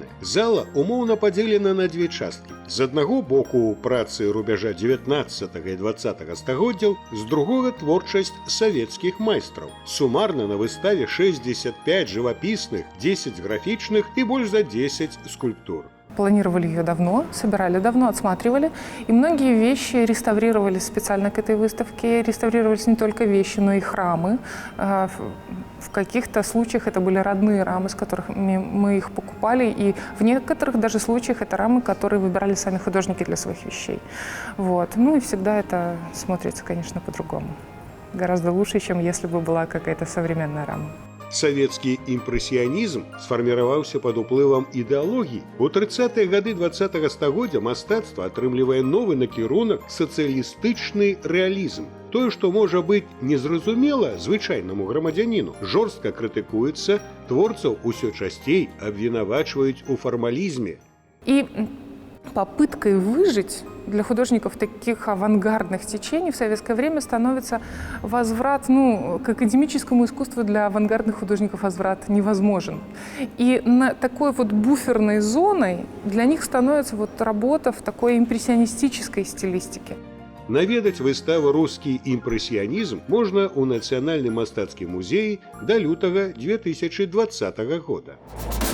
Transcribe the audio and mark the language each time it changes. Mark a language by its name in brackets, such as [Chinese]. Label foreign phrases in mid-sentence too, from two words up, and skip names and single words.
[Belarusian] Зала умоўна падзелена на дзве часткі. З аднаго боку працы рубяжа 19 і 20 стагоддзяў, з другога творчасць савецкіх майстраў. Сумарна на выставе 65 жывапісных, 10 графічных і больш за 10 скульптур. [Russian] Планировали ее давно, собирали давно, отсматривали. И многие вещи реставрировались специально к этой выставке. Реставрировались не только вещи, но и храмы. В каких-то случаях это были родные рамы, с которых мы их покупали. И в некоторых даже случаях это рамы, которые выбирали сами художники для своих вещей. Вот. Ну и всегда это смотрится, конечно, по-другому. Гораздо лучше, чем если бы была какая-то современная рама. [Belarusian] Савецкі імпрэсіянізм сфарміраваўся пад уплывам ідэалогіі. У 30-е гады 20-го стагоддзя мастацтва атрымлівае новы накірунак сацыялістычны рэалізм. Тое, што можа быць незразумела звычайнаму грамадзяніну, жорстка крытыкуецца, творцаў усё часцей абвінавачваюць у фармалізме. [Russian] И попыткой выжить для художников таких авангардных течений в советское время становится возврат, к академическому искусству для авангардных художников возврат невозможен. И на такой вот буферной зоной для них становится работа в такой импрессионистической стилистике. [Belarusian] Наведаць выставу «Рускі імпрэсіянізм» можна ў Нацыянальным мастацкім музеі да лютага 2020 года.